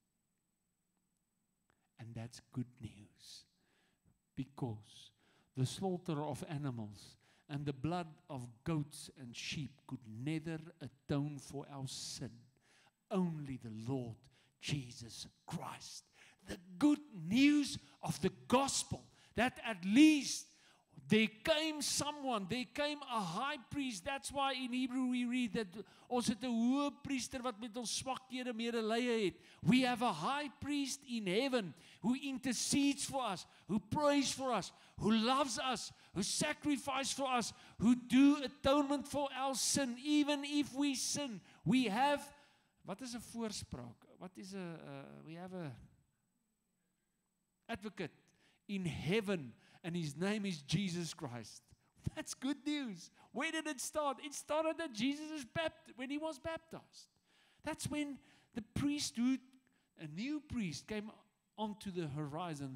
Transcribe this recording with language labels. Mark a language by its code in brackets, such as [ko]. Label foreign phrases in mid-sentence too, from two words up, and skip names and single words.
[en] And that's good news, because the slaughter of animals and the blood of goats and sheep could never atone for our sin. Only the Lord Jesus Christ. The good news of the gospel, that at least there came someone, there came a high priest. That's why in Hebrew we read that [af] ons het 'n hoëpriester wat met ons swakhede medelee het. [en] We have a high priest in heaven who intercedes for us, who prays for us, who loves us, who sacrifices for us, who do atonement for our sin, even if we sin. We have, [af] wat is 'n voorspraak? Wat is 'n [en] we have a advocate in heaven, and his name is Jesus Christ. That's good news. Where did it start? It started at Jesus' when he was baptized. That's when the priesthood, a new priest, came onto the horizon.